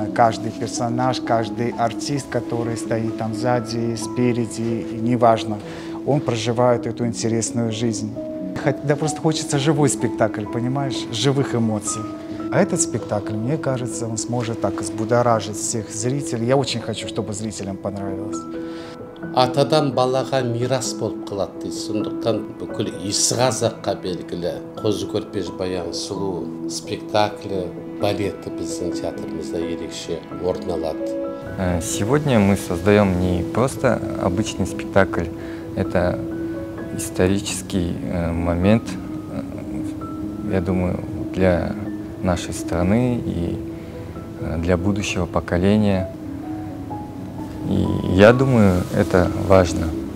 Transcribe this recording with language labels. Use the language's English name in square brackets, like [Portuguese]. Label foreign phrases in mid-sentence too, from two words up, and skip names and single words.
[Russian] Каждый персонаж, каждый артист, который стоит там сзади, спереди, и неважно, он проживает эту интересную жизнь. Да просто хочется живой спектакль, понимаешь, живых эмоций. А этот спектакль, мне кажется, он сможет так взбудоражить всех зрителей. Я очень хочу, чтобы зрителям понравилось. [Kazakh] Атадан балаға мирас болып қалады дейді. Сондықтан бүкіл Есғазаққа белгілі Қозы көрпеш баян сұлу спектаклі, балеті біздің театрымызда ерекше орын алады. [Russian] Сегодня мы создаем не просто обычный спектакль, это исторический момент, я думаю, для нашей страны и для будущего поколения. И я думаю, это важно.